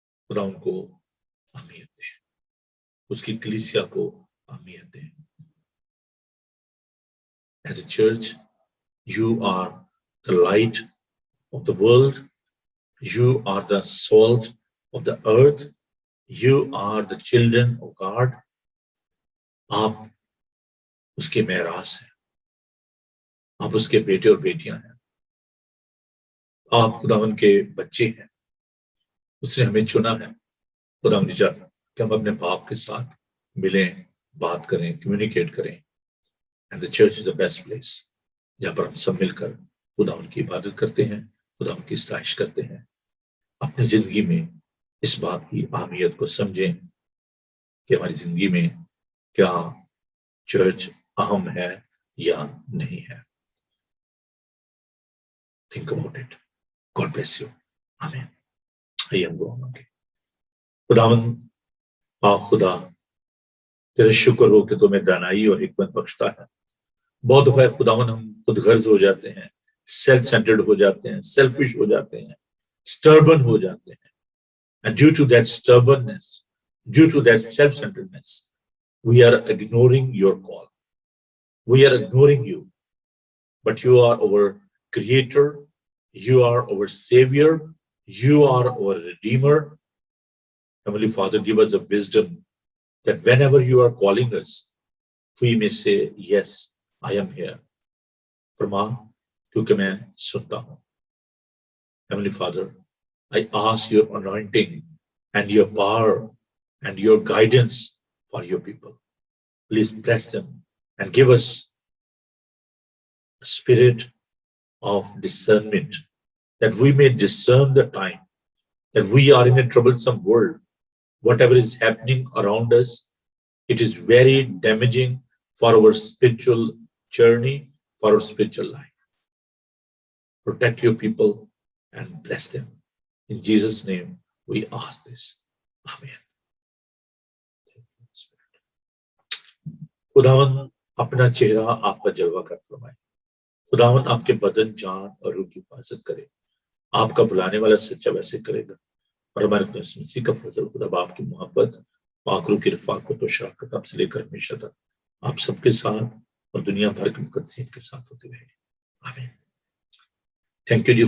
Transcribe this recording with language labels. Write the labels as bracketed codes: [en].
[ur] خدا ان کو اہمیت دے، اس کی کلیسیا کو اہمیت دے. [en] As a church, you are the light of the world. You are the salt of the earth. You are the children of God. [ur] آپ اس کے میراث ہیں، آپ اس کے بیٹے اور بیٹیاں ہیں، آپ خداوند کے بچے ہیں. اس نے ہمیں چنا ہے. خداوند نے چاہا کہ ہم اپنے باپ کے ساتھ ملیں، بات کریں، کمیونیکیٹ کریں. [en] And the church is the best place [ur] جہاں پر ہم سب مل کر خداوند کی عبادت کرتے ہیں، خداوند کی ستائش کرتے ہیں. اپنی زندگی میں اس بات کی اہمیت کو سمجھیں کہ ہماری زندگی میں کیا چرچ اہم ہے یا نہیں ہے. [en] Think about it. God bless you. Amen. [ur] آئیے ہم دعا مانگیں. خداوند پاک خدا، تیرا شکر ہو کہ تمہیں دانائی اور حکمت بخشتا ہے. بہت دفعہ خداوند ہم خود غرض ہو جاتے ہیں، سیلف سینٹرڈ ہو جاتے ہیں، سیلفش ہو جاتے ہیں، سٹربن ہو جاتے ہیں. [en] And due to that stubbornness, due to that self-centeredness, we are ignoring your call. We are ignoring you. But you are our creator, you are our savior, you are our redeemer. Heavenly Father, give us a wisdom that whenever you are calling us, we may say, yes, I am here. [ur] فرما کیونکہ میں سنتا ہوں. [en] Heavenly Father, I ask your anointing and your power and your guidance for your people. Please bless them and give us a spirit of discernment, that we may discern the time, that we are in a troublesome world. Whatever is happening around us, it is very damaging for our spiritual journey, for our spiritual life. Protect your people and bless them. In Jesus' name, we ask this. Amen. [ur] خداوند اپنا چہرہ آپ کا جلوہ کر فرمائے. خداوند آپ کے بدن، جان اور روح کی حفاظت کرے. آپ کا بلانے والا سچا ویسے کرے گا. اور ہمارے مسیح کا فضل، خدا باپ کی محبت، پاک روح کی رفاقت و شراکت آپ سے لے کر ہمیشہ تک آپ سب کے ساتھ اور دنیا بھر کے مقدسین کے ساتھ ہوتے رہے. آمین. Thank you جی.